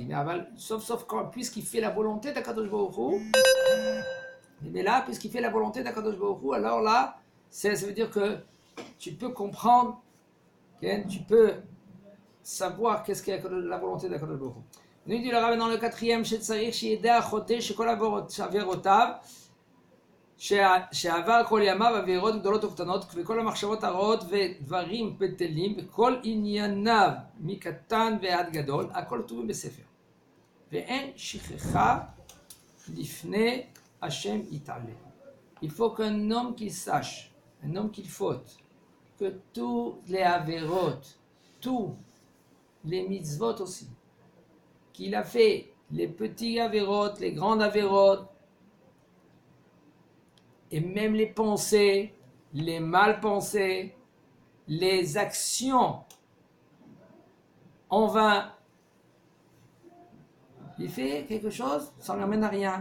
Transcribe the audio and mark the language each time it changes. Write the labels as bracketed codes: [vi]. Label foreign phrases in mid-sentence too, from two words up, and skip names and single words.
[fr] Mais sauf puisqu'il fait la volonté de [he] קדוש ברוך הוא. [fr] Mais là, puisqu'il fait la volonté de [he] קדוש ברוך הוא, [fr] alors là, ça veut dire que tu peux comprendre, tu peux savoir qu'est-ce qu'est la volonté d' [he] הקדוש ברוך הוא. [fr] Nous dit le Rav dans le 4e, [he] שצריך שידע החוטא שכל עבירותיו, שעבר כל ימיו עבירות גדולות וקטנות, וכל המחשבות הרעות ודברים בטלים, וכל ענייניו מקטן ועד גדול, הכל כתובים בספר. ואין שכחה לפני השם יתעלה. [fr] Il faut qu'un homme qu'il sache, un homme qu'il faute, que tous les averot, tous les mitzvot aussi, qu'il a fait, les petits averot, les grands averot, et même les pensées, les mal pensées, les actions en vain, il fait quelque chose, ça ne l'amène à rien.